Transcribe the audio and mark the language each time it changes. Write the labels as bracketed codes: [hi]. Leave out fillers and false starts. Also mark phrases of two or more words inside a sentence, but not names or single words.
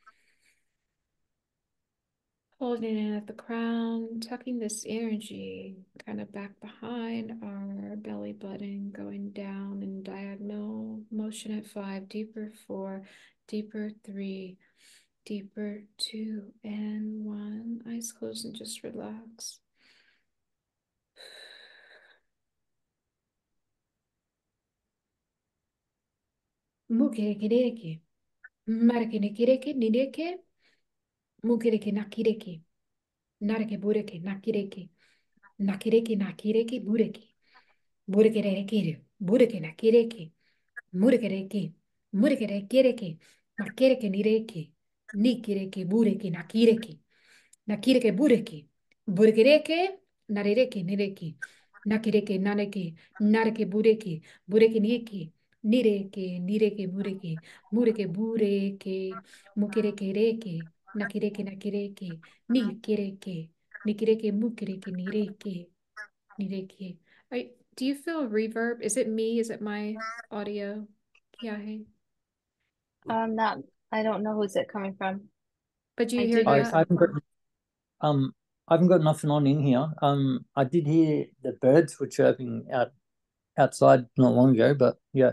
[en] Holding in at the crown, tucking this energy kind of back behind our belly button, going down in diagonal motion at 5, deeper 4, deeper 3, deeper 2, and 1. Eyes closed and just relax. Mukireke, Marake nireke, mukireke nakireke, narake bureke nakireke, nakireke nakireke bureke, bureke rekere, bureke nakireke. Murekereke, murekereke, makereke nireke, nikireke, bureke, nakireke, nakireke, bureke, burekereke, narereke, nireke, nakireke, naneke, nareke, bureke, bureke, nike, nireke, nireke, bureke, mureke, bureke, mukereke, reke, nakireke, nakireke, nikireke, nikireke, mukereke, nireke, nireke. Do you feel reverb? Is it me? Is it my audio? Kiahe. Not I don't know who's it coming from. But do I you do hear hear that? I haven't something. got um I haven't got nothing on in here. I did hear the birds were chirping outside not long ago, but yeah.